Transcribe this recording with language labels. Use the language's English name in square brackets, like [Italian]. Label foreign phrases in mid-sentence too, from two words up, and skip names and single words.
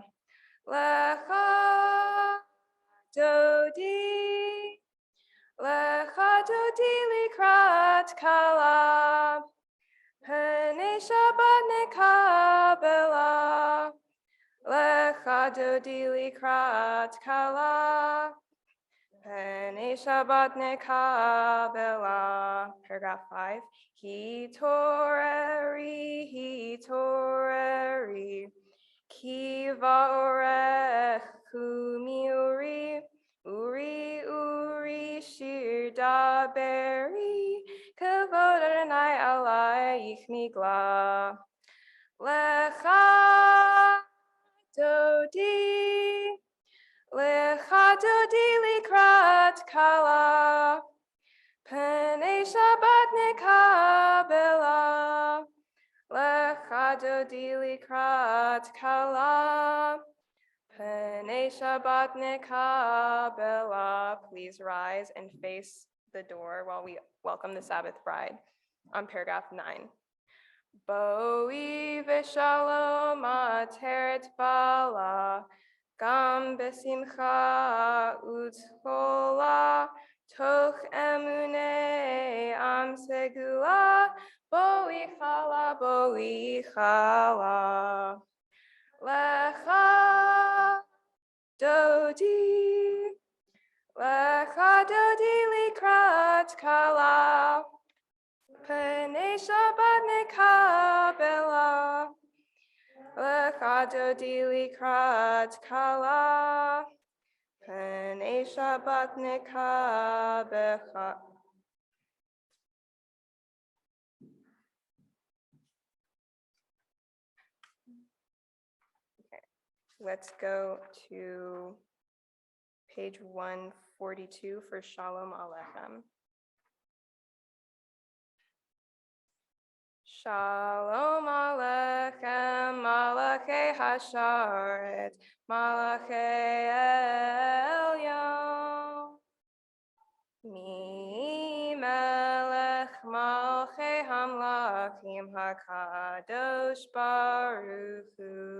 [Hebrew] לכה דודי לקראת כלה, בני שבת נקבלה. לכה דודי לקראת כלה, בני שבת נקבלה. Paragraph 5. התעוררי, כי בא אורך קומי אורי, עורי, כבוד ה' עליך נגלה. לכה דודי, לכה דודי לקראת כלה, פני שבת נקבלה. לכה דודי לקראת כלה, פני שבת נקבלה. [English] Please rise and face the door while we welcome the Sabbath bride on paragraph 9. [Hebrew] בואי בשלום עטרת בעלה, גם בשמחה ובצהלה, תוך אמוני עם סגולה, בואי כלה, לכה דודי לקראת כלה, פני שבת נקבלה. לכה דודי לקראת כלה, פני שבת נקבלה. [English] Okay, let's go to page 142 for Shalom Alechem. [Hebrew] שלום עליכם, מלאכי השרת, מלאכי עליון. ממלך מלכי המלכים הקדוש ברוך הוא.